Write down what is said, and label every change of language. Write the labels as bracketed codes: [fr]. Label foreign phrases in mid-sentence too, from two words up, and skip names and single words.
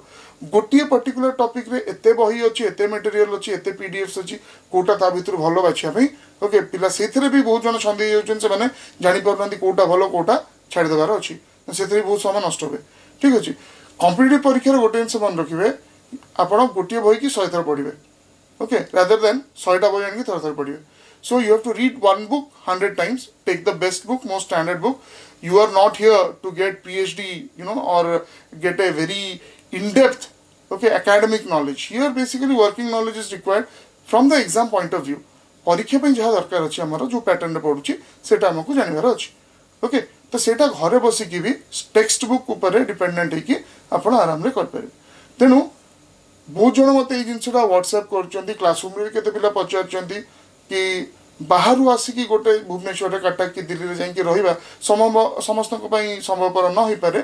[or] ଗୋଟିଏ [en] particular topic [or] ଏତେ ବହି ଅଛି, ଏତେ ମେଟେରିଆଲ ଅଛି, ଏତେ PDFs ଅଛି, କେଉଁଟା ତା ଭିତରୁ ଭଲ ବାଛିବା ପାଇଁ, ଓକେ। ପିଲା ସେଇଥିରେ ବି ବହୁତ ଜଣ ଛନ୍ଦେଇ ଯାଉଛନ୍ତି, ସେମାନେ ଜାଣିପାରୁନାହାନ୍ତି କେଉଁଟା ଭଲ କେଉଁଟା ଛାଡ଼ିଦେବାର ଅଛି, ସେଥିରେ ବହୁତ ସମୟ ନଷ୍ଟ ହୁଏ। ଠିକ୍ ଅଛି, କମ୍ପିଟିଟିଭ୍ ପରୀକ୍ଷାରେ ଗୋଟେ ଜିନିଷ ମନେ ରଖିବେ, ଆପଣ ଗୋଟିଏ ବହି କି 100 ଥର ପଢ଼ିବେ, [en] okay, rather than [or] 100ଟା ବହି ଆଣିକି ଥର ପଢ଼ିବେ। [en] So you have to read one book 100 times. Take the best book, most standard book. You are not here to get PhD, or get a very in-depth, okay, academic knowledge. Here basically working knowledge is required from the exam point of view. [or] ପରୀକ୍ଷା ପାଇଁ ଯାହା ଦରକାର ଅଛି, ଆମର ଯେଉଁ ପ୍ୟାଟର୍ନରେ ପଢ଼ୁଛି ସେଟା ଆମକୁ ଜାଣିବାର ଅଛି, ଓକେ। ତ ସେଇଟା ଘରେ ବସିକି ବି [en] text book [or] ଉପରେ ଡିପେଣ୍ଡେଣ୍ଟ ହେଇକି ଆପଣ ଆରାମରେ କରିପାରିବେ। ତେଣୁ ବହୁତ ଜଣ ମୋତେ ଏଇ ଜିନିଷଟା ହ୍ୱାଟ୍ସଆପ୍ କରୁଛନ୍ତି, କ୍ଲାସରୁମ୍ରେ କେତେ ପିଲା ପଚାରୁଛନ୍ତି କି ବାହାରୁ ଆସିକି ଗୋଟେ ଭୁବନେଶ୍ୱରରେ କଟକ କି ଦିଲ୍ଲୀରେ ଯାଇକି ରହିବା ସମସ୍ତଙ୍କ ପାଇଁ ସମ୍ଭବପର ନ ହେଇପାରେ।